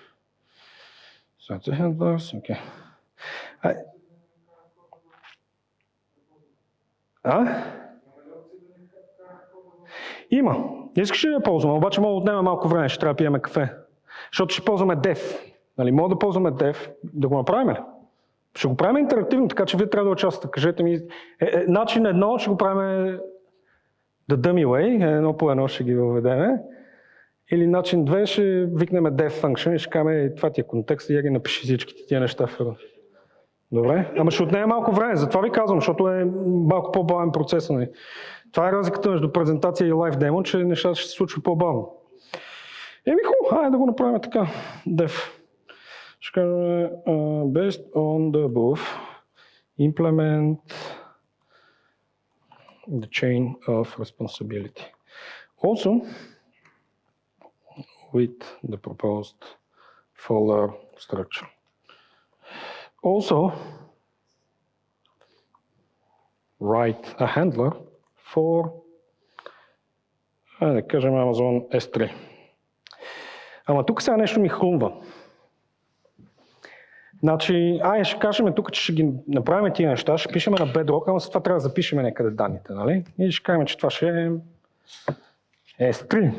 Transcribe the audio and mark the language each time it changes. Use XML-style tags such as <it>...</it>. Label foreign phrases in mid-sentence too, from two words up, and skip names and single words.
<bg>Handlers, окей. Има. Искаш ли да я ползваме, обаче мога да отнеме малко време, ще трябва да пиеме кафе. Защото ще ползваме dev. Нали, мога да ползваме dev, да го направим ли? Ще го правим интерактивно, така че вие трябва да участвате. Кажете ми, начин едно ще го правим</bg> <en>the dummy way,</en> <bg>едно по едно ще ги въведеме. Или начин 2 ще викнем</bg> <en>dev function</en> <bg>и ще кажем, това ти е контекст и я ги напиши всичките тия неща. Добре, ама ще отнеме малко време, затова ви казвам, защото е малко по-бавен процес. Нали. Това е разликата между презентация и лайв демо, че нещата ще се случват по-бавно. Хубаво, да го направим така. Dev. Ще кажем,</bg> <en>based on the above, implement the chain of responsibility. Also, with the proposed folder structure. also write a handler for,</en> <bg>да кажем, Amazon S3. Ама тук сега нещо ми хрумва. Значи, ще кажем тук, че ще ги направим тия неща, ще пишем на Bedrock, ама след това трябва да запишем някъде данните, нали? И ще кажем, че това ще е S3.</bg>